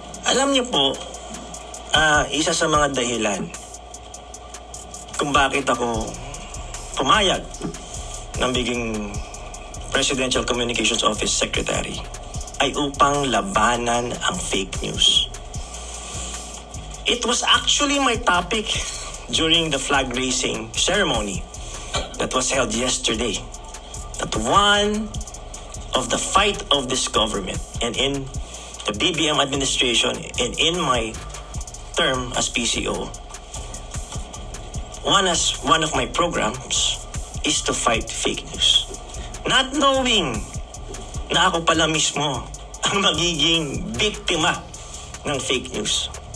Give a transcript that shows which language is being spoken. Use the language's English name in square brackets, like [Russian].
[Filipino] Alam niyo po, isa sa mga dahilan kung bakit ako pumayag ng biging Presidential Communications Office Secretary ay upang labanan ang fake news. [English] It was actually my topic during the flag raising ceremony that was held yesterday. That one of the fight of this government and in the BBM administration and in my term as PCO, one of my programs is to fight fake news. Not knowing [Filipino] na ako pala mismo ang magiging biktima ng fake news.